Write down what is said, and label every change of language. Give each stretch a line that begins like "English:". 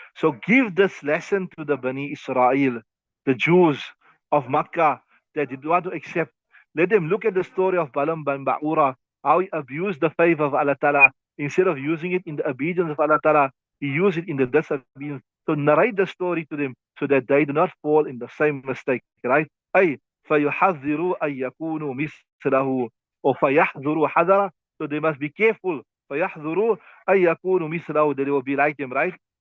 English: So give this lesson to the Bani Israel, the Jews of Makkah that did want to accept. Let them look at the story of Balaam bin Ba'ura, how he abused the favor of Allah Ta'ala. Instead of using it in the obedience of Allah Ta'ala, he used it in the disobedience. So narrate the story to them so that they do not fall in the same mistake, right?
Arabic: أي فيحذروا أن يكونوا مثله, or فيحذروا حذرا.
English: So they must be careful.
Arabic: فيحذروا أن يكونوا مثله,
English: they will be like him, right?